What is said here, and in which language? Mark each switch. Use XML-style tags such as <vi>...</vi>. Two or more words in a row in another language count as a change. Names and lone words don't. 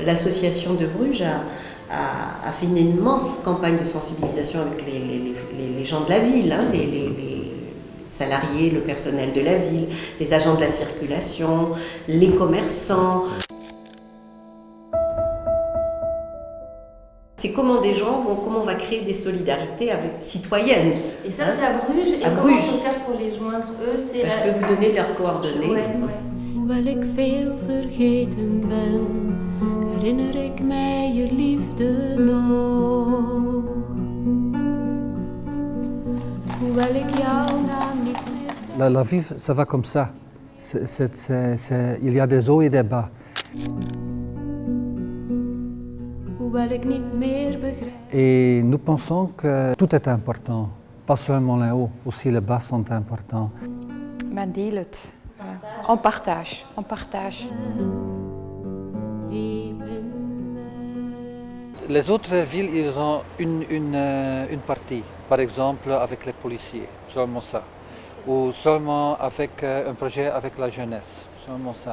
<fr>L'association de Bruges a fait une immense campagne de sensibilisation avec les gens de la ville, hein, les salariés, le personnel de la ville, les agents de la circulation, les commerçants. C'est comment on va créer des solidarités citoyennes. Et ça, c'est à Bruges. Et comment on peut faire pour les joindre, eux? Je peux vous donner leurs coordonnées.</fr> <nl>Hoewel ik veel vergeten ben, herinner ik mij je liefde nog. Hoewel ik jouw naam niet meer...</nl> <fr>La vie, ça va comme ça. Il y a des hauts et des bas. Et nous pensons que tout est important, pas seulement les hauts, aussi les bas sont importants.</fr> <nl>Men deel het.</nl> <fr>On partage, on partage. Les autres villes, ils ont une partie, par exemple avec les policiers, seulement ça. Ou seulement avec un projet avec la jeunesse, seulement ça.</fr>